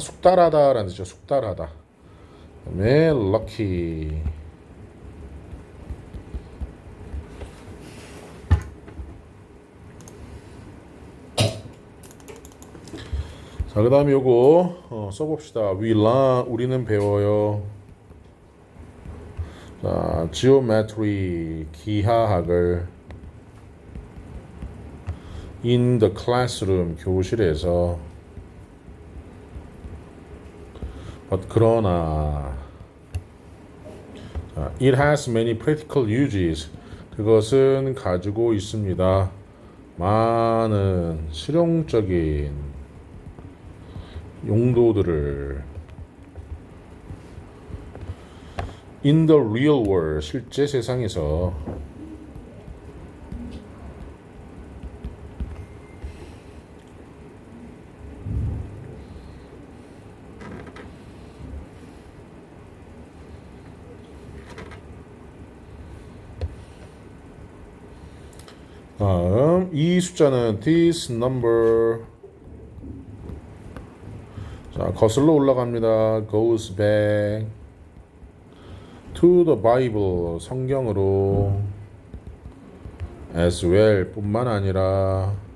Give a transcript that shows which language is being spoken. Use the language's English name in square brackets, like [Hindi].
[Korean] 숙달하다라는 뜻이죠. 숙달하다. 그다음에 lucky. 자, 그 다음에 요거 써봅시다. [English] We learn, [Korean] 우리는 배워요. [English] 자, geometry, [Korean] 기하학을 [English] in the classroom, [Korean] 교실에서. [English] 그러나 자, it has many practical uses. [Korean] 그것은 가지고 있습니다. 많은 실용적인 용도들을 [English] in the real world [Korean] 실제 세상에서. 다음 이 숫자는 [English] this number. [Korean] 자, 거슬러 올라갑니다. [English] goes back to the Bible [Korean] 성경으로 [English] as well [Korean] 뿐만 아니라